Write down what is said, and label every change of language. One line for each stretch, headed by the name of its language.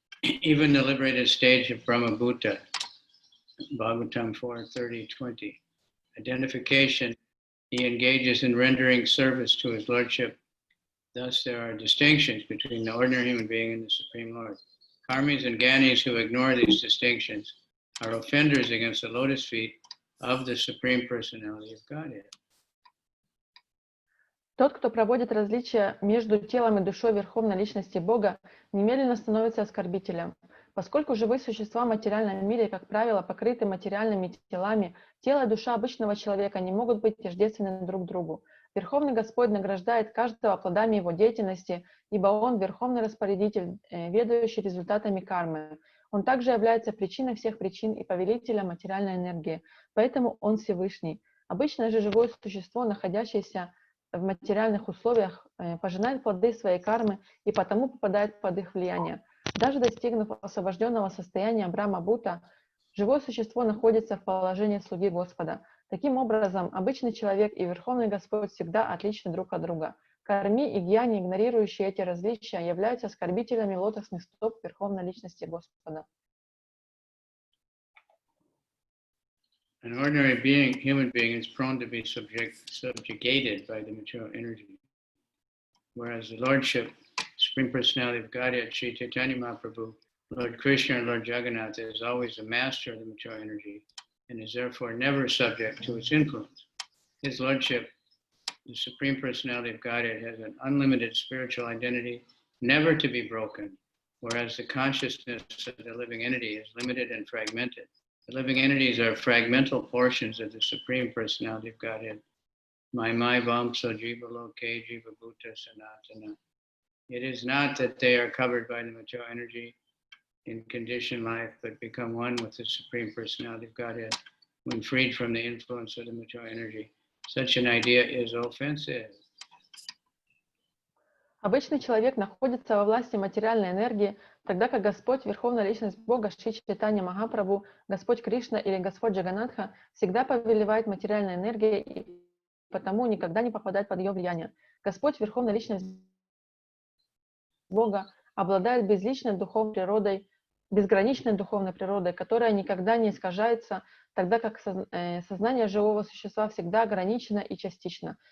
English: Even the liberated stage of Brahma-bhuta, Bhagavatam 4:30-20, identification, he engages in rendering service to his Lordship. Thus, there are distinctions between the ordinary human being and the Supreme Lord. Karmis and Gyanis who ignore these distinctions are offenders against the lotus feet of the Supreme Personality of Godhead.
Russian: Тот, кто проводит различия между телом и душой Верховной Личности Бога, немедленно становится оскорбителем. Поскольку живые существа в материальном мире, как правило, покрыты материальными телами, тело и душа обычного человека не могут быть тождественны друг другу. Верховный Господь награждает каждого плодами его деятельности, ибо Он верховный распорядитель, ведающий результатами кармы. Он также является причиной всех причин и повелителем материальной энергии, поэтому Он Всевышний. Обычное же живое существо, находящееся в материальных условиях, пожинает плоды своей кармы и потому попадает под их влияние. Даже достигнув освобожденного состояния Брахма-бхута, живое существо находится в положении слуги Господа. Таким образом, обычный человек и Верховный Господь всегда отличны друг от друга. Карми и гьяни, игнорирующие эти различия, являются оскорбителями лотосных стоп Верховной Личности Господа.
English: An ordinary being, human being, is prone to be subjugated by the material energy, whereas the Lordship, Supreme Personality of Godhead, Sri Chaitanya Mahaprabhu, Lord Krishna and Lord Jagannath, is always the master of the material energy and is therefore never subject to its influence. His Lordship, the Supreme Personality of Godhead, has an unlimited spiritual identity, never to be broken, whereas the consciousness of the living entity is limited and fragmented. The living entities are fragmental portions of the Supreme Personality of Godhead.
Sanskrit: Mai Vamsa Jiva Loke Jiva Bhuta Sanatana.
English: It is not that they are covered by the material energy in conditioned life, but become one with the Supreme Personality of Godhead when freed from the influence of the material energy. Such an idea is offensive.
Russian: Обычный человек находится во власти материальной энергии, тогда как Господь, Верховная Личность Бога, Шри Чайтанья Махапрабху, Господь Кришна или Господь Джаганатха всегда повелевает материальной энергией и потому никогда не попадает под ее влияние. Господь, Верховная Личность Бога, обладает безграничной духовной природой, которая никогда не искажается, тогда как сознание живого существа всегда ограничено и частично.